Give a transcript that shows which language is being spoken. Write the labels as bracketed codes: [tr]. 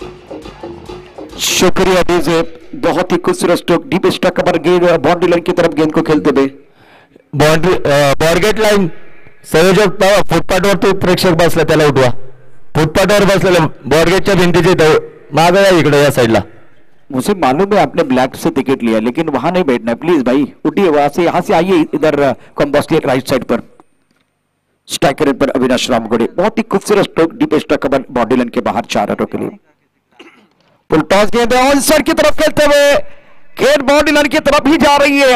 [hi] शुक्रिया डीजे, बहुत ही खूबसूरत स्ट्रोक, डीप स्टक कवर गेंद बाउंड्री लाइन की तरफ गेंद को खेलते हुए। [mr] बॉर्गेट लाईन संयोजक फुटपाथवरती प्रेक्षक बसला, त्याला उठवा. फुटपाथवर बसलेला बॉर्गेटच्या भिंतीचे मागे या इकडे या साइडला. [hi] मुझे मालूम है आपने ब्लैक से टिकट लिया, लेकिन वहां नहीं बैठना है प्लीज भाई, उठिए वहां से, यहां से आइए इधर कॉम्बॉस्ली राइट साइड पर। स्ट्राइकर पर अविनाश रामगुड़े, बहुत ही खूबसूरत stroke, deep stuck cover body line के बाहर 4 रनों के लिए। फुल टॉस गेंद ऑन साइड की तरफ खेलते हुए गेंद बॉडी लाइन की तरफ ही जा रही है।